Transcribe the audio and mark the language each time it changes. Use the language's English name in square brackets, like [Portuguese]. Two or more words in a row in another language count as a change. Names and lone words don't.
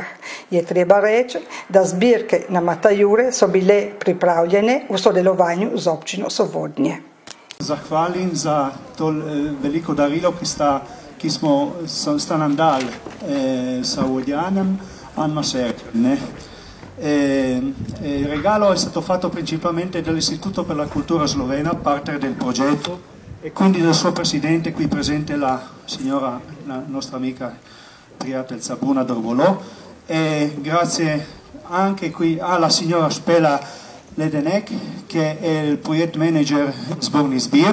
[Slovenian] Je treba reči, da zbirke na Matajure so bile pripravljene v sodelovanju z občino Sovodnje. Zahvalim za to veliko darilo, ki sta nam dali sa Uodianem in Mašerah. [Italian] Regalo è stato fatto principalmente dall'Istituto per la Cultura Slovena, partner del progetto, e quindi del suo presidente, qui presente la signora, la nostra amica prijateljica Bruna Drvolò, e grazie anche qui alla signora Spela Ledenek, che è il [English] project manager [Italian] Zborni Zbir.